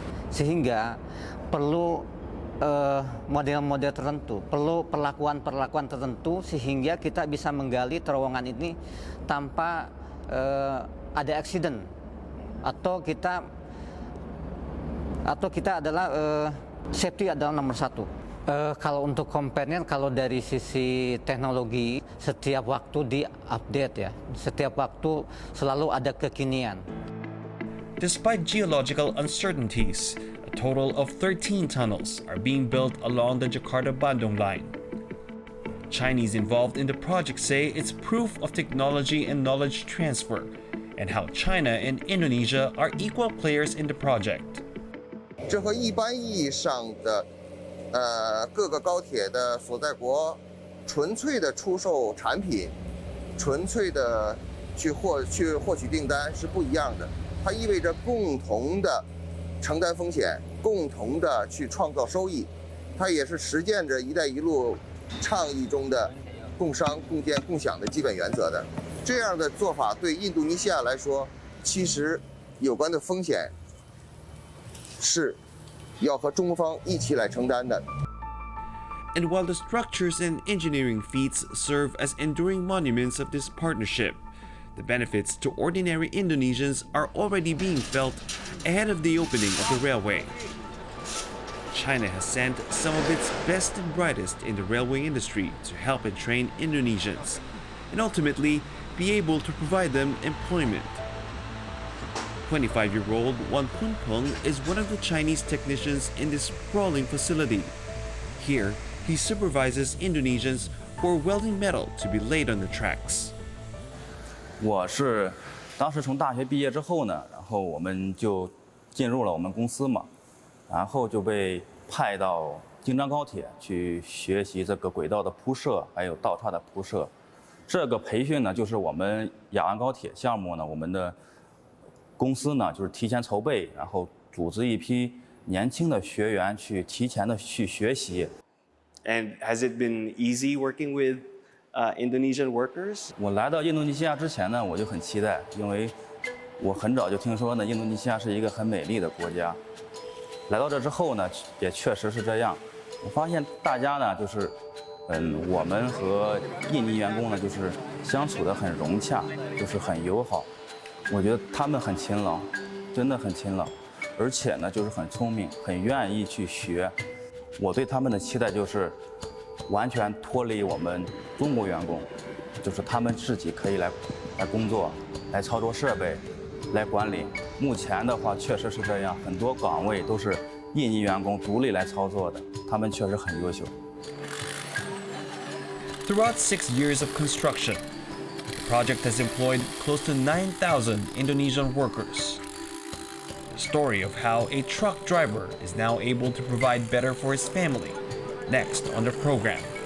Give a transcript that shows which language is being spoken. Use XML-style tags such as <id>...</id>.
<id>Sehingga perlu model-model tertentu, perlu perlakuan-perlakuan tertentu sehingga kita bisa menggali terowongan ini tanpa ada accident atau kita adalah safety adalah nomor satu. Kalau untuk compare-nya, kalau dari sisi teknologi setiap waktu di-update ya, setiap waktu selalu ada kekinian.</id> <en>Despite geological uncertainties, a total of 13 tunnels are being built along the Jakarta-Bandung line. Chinese involved in the project say it's proof of technology and knowledge transfer, and how China and Indonesia are equal players in the project.</en> <zh>这和一般意义上的各个高铁的所在国纯粹的出售产品、纯粹的去获取订单是不一样的。它意味着共同的承担风险，共同的去创造收益。它也是实践着"一带一路"倡议中的共商、共建、共享的基本原则的。这样的做法对印度尼西亚来说，其实有关的风险是要和中方一起来承担的。</zh> <en>And while the structures and engineering feats serve as enduring monuments of this partnership, the benefits to ordinary Indonesians are already being felt ahead of the opening of the railway. China has sent some of its best and brightest in the railway industry to help and train Indonesians. and ultimately be able to provide them employment. 25-year-old Wan Punpeng is one of the Chinese technicians in this sprawling facility. Here, he supervises Indonesians who are welding metal to be laid on the tracks.</en> <zh>我是当时从大学毕业之后呢，然后我们就进入了我们公司嘛，然后就被派到京张高铁去学习这个轨道的铺设，还有道岔的铺设。这个培训呢，就是我们雅安高铁项目呢，我们的公司呢就是提前筹备，然后组织一批年轻的学员去提前的去学习。</zh> <en>And has it been easy working with Indonesian workers?</en> <zh>我来到印度尼西亚之前呢，我就很期待，因为我很早就听说呢，印度尼西亚是一个很美丽的国家。来到这之后呢，也确实是这样。我发现大家呢，就是我们和印尼员工呢，就是相处得很融洽，就是很友好。我觉得他们很勤劳，真的很勤劳，而且呢，就是很聪明，很愿意去学。我对他们的期待就是完全脱离我们中国员工，就是他们自己可以来工作，来操作设备，来管理。目前的话确实是这样，很多岗位都是印尼员工独立来操作的，他们确实很优秀。</zh> <en>Throughout 6 years of construction, the project has employed close to 9,000 Indonesian workers. The story of how a truck driver is now able to provide better for his family, next on the program.</en>